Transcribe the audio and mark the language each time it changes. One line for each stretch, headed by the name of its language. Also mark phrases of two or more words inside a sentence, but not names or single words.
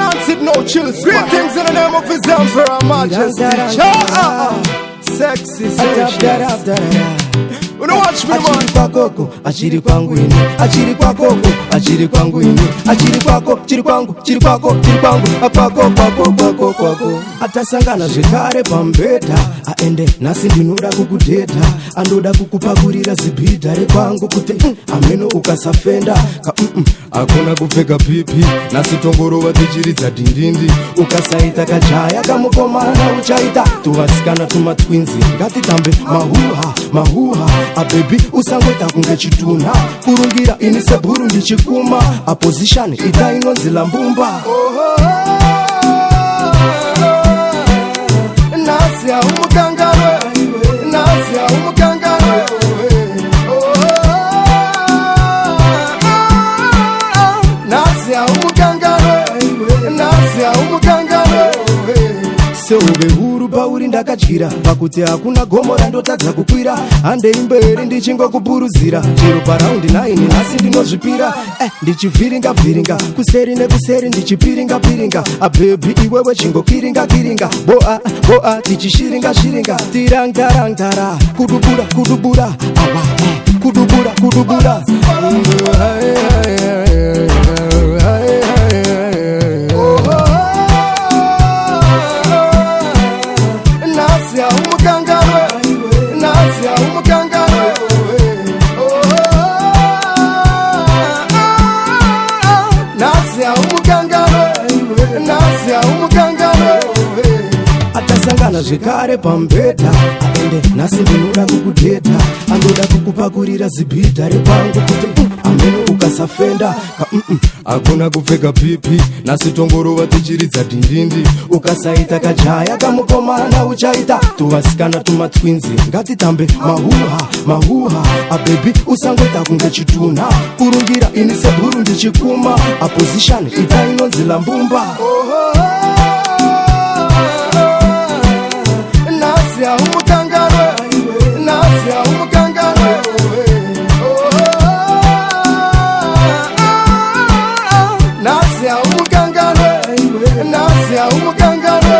English: Massive no chill. Great things in the name of His Emperor Majesty. Sexy, sexy. Watch me, man.
Shona: Achiri kwako, achiri kwangu ini. Achiri kwako, achiri kwangu ini. Achiri kwako, chiri kwangu, chiri kwako, chiri kwangu. Kwako, kwako, kwako, kwako. Atasangana zvekare pambeta. Aende nasi ndinoda kukudeta. Andoda kukupakurira zibhidha rekwangu kuti ameno ukasafenda. Hakuna kupfeka pipi. Nasi tongorova tichiridza dindindi. Ukasaita kajaya kamukomana uchaita. Tuvasikana tuma twinzi. Ngatitambe mahuha, mahuha. Baby usangweta kunge chitunha. Kurungira ini sebhuru ndichikuma. Opposition ita inonzila mbumba. Nasia umukangarwe, nasia umukangarwe. Nasia umukangarwe, nasia umukangarwe. Seube huru pauri ndakadyira pakuti hakuna gomora ndotadza kukwira. Handei mberi ndichingokupuruzira chero paraundi 9 nhasi ndinozvipira. Ndichivhiringa vhiringa kuseri nekuseri ndichipiringa piringa. Baby iwewe chingokwiringa kiringa. Boa boa tichishiringa shiringa. Tirangtarangtara kudubura kudubura. Awa kudubura kudubura. Nasia umukangarwe, nasia umukangarwe. Nasia umukangarwe, nasia umukangarwe. Atasangana zvekare pambeta. Aende nasi ndinoda kukudeta. Andoda kukupakurira zibhidha rekwangu kuti ameno ukasafenda. Hakuna kupfeka pipi. Nasi tongorova tichiridza dindindi. Ukasaita kajaya kamukomana uchaita. Tuvasikana tuma twinzi. Ngatitambe mahuha, mahuha. Baby usangweta kunge chitunha. Kurungira ini sebhuru ndichikuma. Opposition ita inonzila mbumba. Nasia umukangarwe, nasia umukangarwe. Nasia umukangarwe, nasia umukangarwe.